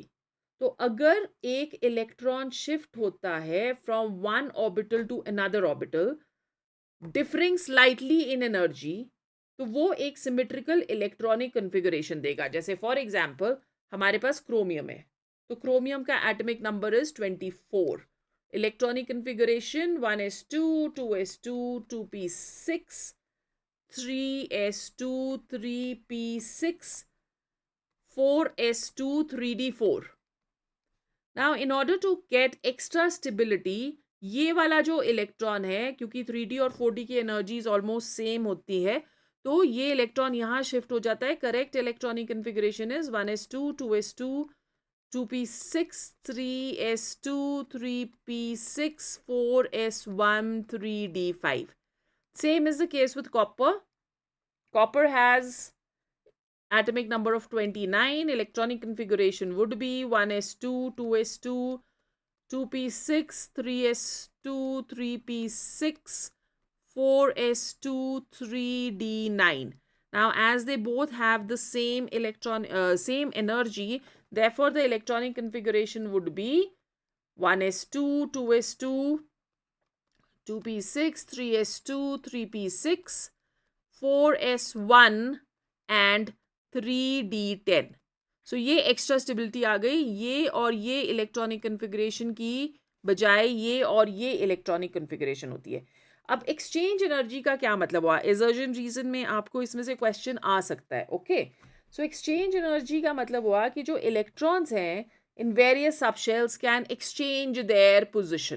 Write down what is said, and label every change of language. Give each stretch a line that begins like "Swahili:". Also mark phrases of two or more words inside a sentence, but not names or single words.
Hindi: तो अगर एक
English: electron shift
Hindi: होता है
English: from one orbital to another orbital differing slightly in energy,
Hindi: तो वो एक
English: symmetrical electronic configuration देगा.
Hindi: जैसे
English: for example
Hindi: हमारे पास क्रोमियम है, तो क्रोमियम का
English: atomic number is
Hindi: 24.
English: electronic configuration 1s2 2s2 2p6 3s2 3p6 4s2 3d4. Now in order to get extra stability,
Hindi: ये वाला जो इलेक्ट्रॉन है, क्योंकि 3d और 4d की
English: energies almost same
Hindi: होती है, तो ये इलेक्ट्रॉन यहाँ शिफ्ट हो जाता है.
English: correct electronic configuration is 1s2 2s2 2p6 3s2 3p6 4s1 3d5. Same is the case with copper. Copper has atomic number of 29. Electronic configuration would be 1s2 2s2 2p6, 3s2, 3p6, 4s2, 3d9. Now, as they both have the same same energy, therefore the electronic configuration would be 1s2, 2s2, 2p6, 3s2, 3p6, 4s1 and 3d10.
Hindi: सो ये
English: extra stability
Hindi: आ गई, ये और ये
English: electronic configuration
Hindi: की बजाय ये और ये
English: electronic configuration
Hindi: होती है. अब
English: exchange energy
Hindi: का क्या मतलब हुआ? एजर्जन रीजन में आपको इसमें से क्वेश्चन आ सकता है.
English: okay, so exchange energy
Hindi: का मतलब हुआ कि जो
English: इलेक्ट्रॉन्स हैं in various subshells can exchange their position.